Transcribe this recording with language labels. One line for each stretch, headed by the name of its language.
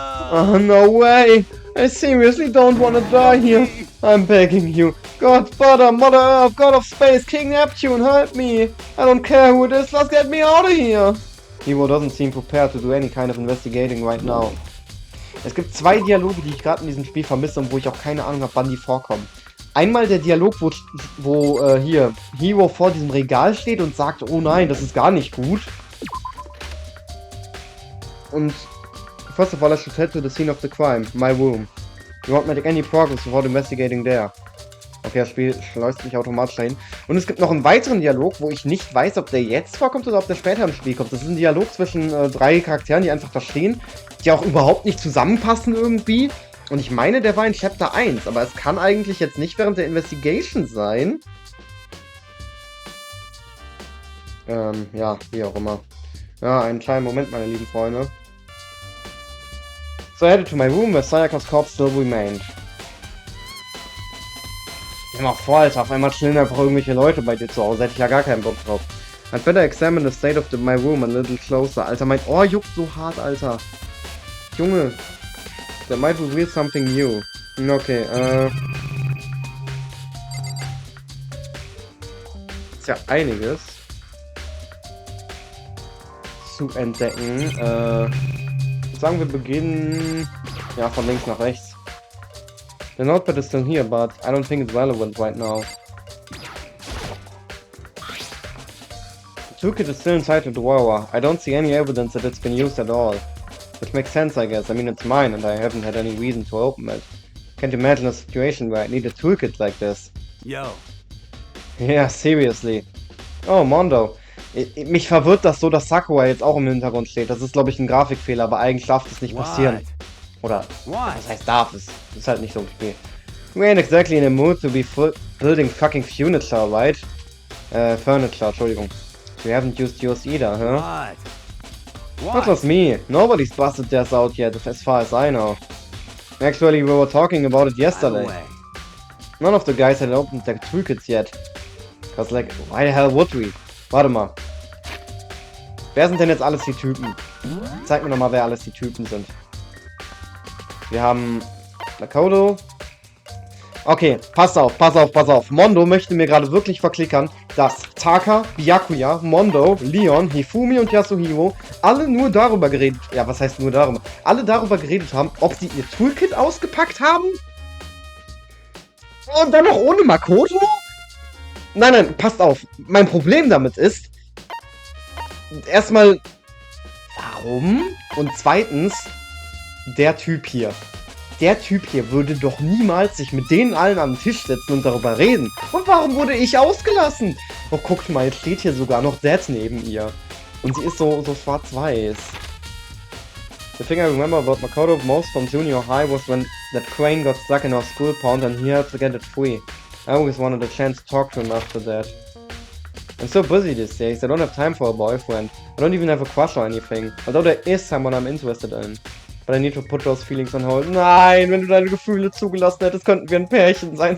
English: Oh, no way! I seriously don't want to die here. I'm begging you. God, Butter, Mother Earth, God of Space, King Neptune, help me! I don't care who it is, let's get me out of here! Hiro doesn't seem prepared to do any kind of investigating right now.
German: Es gibt zwei Dialoge, die ich gerade in diesem Spiel vermisse und wo ich auch keine Ahnung habe, wann die vorkommen. Einmal der Dialog, wo hier Hiro vor diesem Regal steht und sagt, oh nein, das ist gar nicht gut.
English: Und first of all, I should head to the scene of the crime, my room. You won't make any progress without investigating there.
German: Okay, das Spiel schleust mich automatisch dahin. Und es gibt noch einen weiteren Dialog, wo ich nicht weiß, ob der jetzt vorkommt oder ob der später im Spiel kommt. Das ist ein Dialog zwischen drei Charakteren, die einfach da stehen, die auch überhaupt nicht zusammenpassen irgendwie. Und ich meine, der war in Chapter 1, aber es kann eigentlich jetzt nicht während der Investigation sein. Ja, wie auch immer. Ja, einen kleinen Moment, meine lieben Freunde.
English: So I headed to my room where Sayakas corpse still remained.
German: Stell dir mal vor, Alter, auf einmal chillen einfach irgendwelche Leute bei dir zu Hause. Hätte ich ja gar keinen Bock drauf.
English: I'd better examine the state of my room a little closer.
German: Alter, mein Ohr juckt so hart, Alter. Junge.
English: That might reveal something new.
German: Okay, ist ja einiges zu entdecken. Sagen wir beginnen... Ja, von links nach rechts.
English: The notepad is still here, but I don't think it's relevant right now. The toolkit is still inside the drawer. I don't see any evidence that it's been used at all. Which makes sense, I guess. I mean, it's mine, and I haven't had any reason to open it. Can't imagine a situation where I need a toolkit like this. Yo. Yeah, seriously. Oh, Mondo.
German: Mich verwirrt das so, dass Sakura jetzt auch im Hintergrund steht. Das ist, glaube ich, ein Grafikfehler, aber eigentlich darf das nicht passieren. Oder, was heißt darf es? Das ist halt nicht so ein Spiel.
English: We ain't exactly in a mood to be building fucking furniture, right? Furniture,
German: Entschuldigung.
English: We haven't used yours either, huh? That was me. Nobody's busted theirs out yet, as far as I know. Actually, we were talking about it yesterday. None of the guys had opened their toolkits yet. Cause like, why the hell would we?
German: Warte mal. Wer sind denn jetzt alles die Typen? Zeig mir nochmal, wer alles die Typen sind. Wir haben Makoto. Okay, pass auf. Mondo möchte mir gerade wirklich verklickern, dass Taka, Byakuya, Mondo, Leon, Hifumi und Yasuhiro alle nur darüber geredet... Ja, was heißt nur darüber? Alle darüber geredet haben, ob sie ihr Toolkit ausgepackt haben? Und dann noch ohne Makoto? Nein, passt auf. Mein Problem damit ist... Erstmal... Warum? Und zweitens... Der Typ hier. Der Typ hier würde doch niemals sich mit denen allen an den Tisch setzen und darüber reden. Und warum wurde ich ausgelassen? Oh, guckt mal, jetzt steht hier sogar noch Dad neben ihr. Und sie ist so schwarz-weiß.
English: The thing I remember about Makoto most from junior high was when that crane got stuck in our school pond and he had to get it free. I always wanted a chance to talk to him after that. I'm so busy these days, I don't have time for a boyfriend. I don't even have a crush or anything. Although there is someone I'm interested in. But I need to put those feelings on hold.
German: Nein, wenn du deine Gefühle zugelassen hättest, könnten wir ein Pärchen sein.